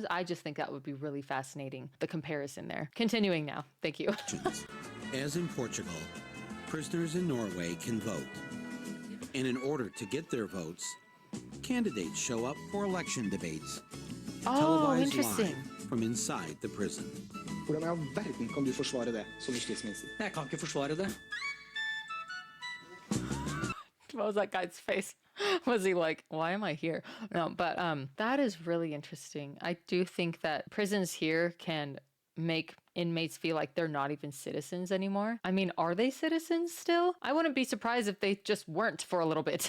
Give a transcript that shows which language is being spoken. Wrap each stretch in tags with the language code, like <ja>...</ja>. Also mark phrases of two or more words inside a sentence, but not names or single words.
<en>I just think that would be really fascinating, the comparison there. Continuing now. Thank you. as in Portugal, prisoners in Norway can vote. And in order to get their votes, candidates show up for election debates, Oh, televised interesting. live from inside the prison.</en> <no>Hvordan i all verden kan du forsvare det som justisminister? Jeg kan ikke forsvare det.</no> <en>What was that guy's face? Was he like, why am I here? No, but that is really interesting. I do think that prisons here can make inmates feel like they're not even citizens anymore. I mean, are they citizens still? I wouldn't be surprised if they just weren't for a little bit.</en>